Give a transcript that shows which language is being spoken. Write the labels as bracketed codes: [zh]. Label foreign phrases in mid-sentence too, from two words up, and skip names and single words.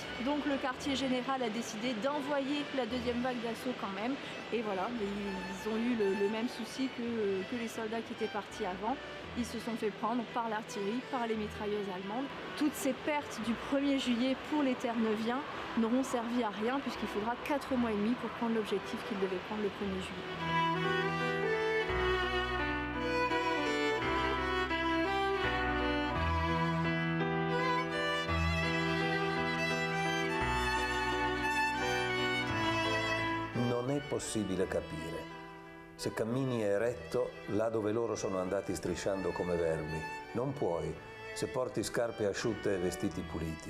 [fr] Donc le quartier général a décidé d'envoyer la deuxième vague d'assaut quand même, et voilà, ils ont eu le même souci que les soldats qui étaient partis avant. Ils se sont fait prendre par l'artillerie, par les mitrailleuses allemandes. Toutes ces pertes du 1er juillet pour les Terre-Neuviens n'auront servi à rien puisqu'il faudra 4 mois et demi pour prendre l'objectif qu'ils devaient prendre le 1er juillet. [it] Non è possibile capire. Se cammini eretto, là dove loro sono andati strisciando come vermi, non puoi, se porti scarpe asciutte e vestiti puliti.